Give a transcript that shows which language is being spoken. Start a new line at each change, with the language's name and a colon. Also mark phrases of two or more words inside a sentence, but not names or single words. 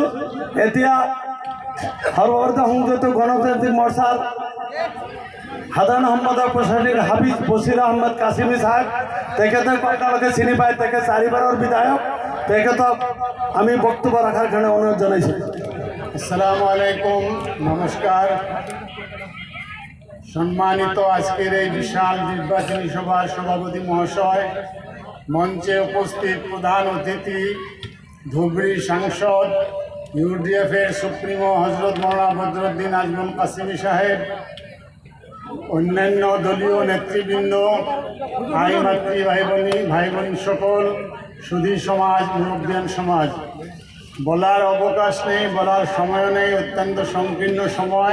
Assamese: এতিয়া সৰ্বভাৰতীয় সংযুক্ত গণতান্ত্ৰিক মৰ্চাৰ সাধাৰণ সম্পাদক প্ৰেচিডেণ্ট হাফিজ বছিৰ আহমেদ কাছিমি সাহেব, তেখেতক আপোনালোকে চিনি পায়, তেখেত 4বাৰৰ বিধায়ক। তেখেতক আমি বক্তব্য রাখার কাৰণে অনুৰোধ জনাইছোঁ।
Arabic: السلام عليكم, নমস্কার।
Bangla: সম্মানিত আজকের এই বিশাল নির্বাচনী সভার সভাপতি মহাশয়, মঞ্চে উপস্থিত প্রধান অতিথি ধুবড়ী সাংসদ ইউডিএফের সুপ্রিমো হজরত মৌলানা বদরুদ্দিন আজমল কাসিমি সাহেব, অন্যান্য দলীয় নেতৃবৃন্দ, ভাই মাতৃ ভাই বোন সকল, সুধী সমাজ, মুরব্বিয়ান সমাজ, বলার অবকাশ নেই, বলার সময়ও নেই, অত্যন্ত সংকীর্ণ সময়।